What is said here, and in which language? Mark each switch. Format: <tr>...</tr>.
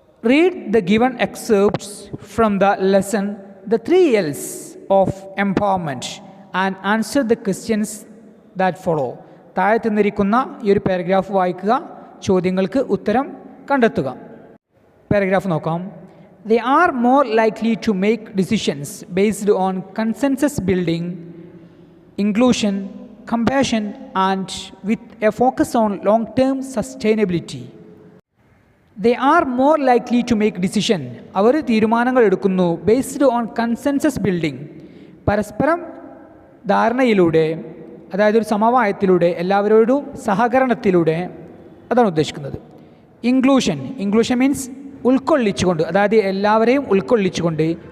<en>Read the given excerpts from the lesson the 3 L's of empowerment and answer the questions that follow.</en> <ml>താഴെ തന്നിരിക്കുന്ന ഈ ഒരു paragraph വായിക്കുക, ചോദ്യങ്ങൾക്ക് ഉത്തരം കണ്ടെത്തുക. പാരഗ്രാഫ് നോക്കാം.</ml> <en>They are more likely to make decisions based on consensus building, inclusion, compassion, and with a focus on long-term sustainability. They are more likely to make decision.</en> <ml>അവർ തീരുമാനങ്ങൾ എടുക്കുന്നു</ml> <en>based on consensus building,</en> <ml>പരസ്പരം ധാരണയിലൂടെ, അതായത് ഒരു സമവായത്തിലൂടെ, എല്ലാവരോടും സഹകരണത്തിലൂടെ, അതാണ് ഉദ്ദേശിക്കുന്നത്. Inclusion means ഉൾക്കൊള്ളിച്ചുകൊണ്ട്, അതായത് എല്ലാവരെയും ഉൾക്കൊള്ളിച്ചുകൊണ്ട്.</ml>